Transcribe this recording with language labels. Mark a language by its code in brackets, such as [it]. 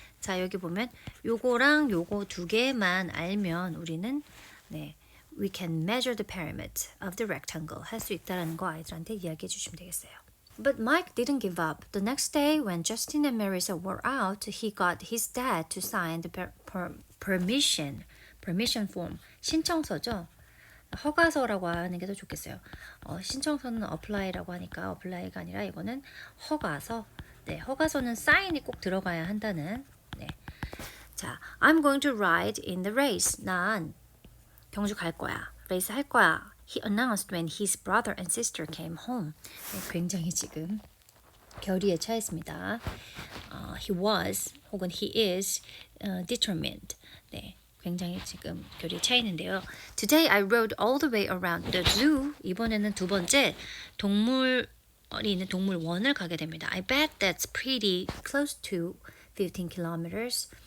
[ko] 자, 여기 보면 요거랑 요거 두 개만 알면 우리는 네, [en] we can measure the perimeter of the rectangle [ko] 할 수 있다라는 거 아이들한테 이야기해 주시면 되겠어요. [en] But Mike didn't give up. The next day, when Justin and Marissa were out, he got his dad to sign the permission. permission form, [ko] 신청서죠. 허가서라고 하는 게 더 좋겠어요. 신청서는 apply라고 하니까 apply가 아니라 이거는 허가서. 네, 허가서는 사인이 꼭 들어가야 한다는. 네. [en] 자, I'm going to ride in the race. [ko] 난 경주 갈 거야. 레이스 할 거야. [en] He announced when his brother and sister came home. [ko] 네, 굉장히 지금 결의에 차있습니다. [en] He was [ko] 혹은 [en] he is determined. [ko] 네. 굉장히 지금 결의에 차 있는데요. [en] Today I rode all the way around the zoo. [ko] 이번에는 두 번째 동물이 있는 동물원을 가게 됩니다. [en] I bet that's pretty close to 15 kilometers.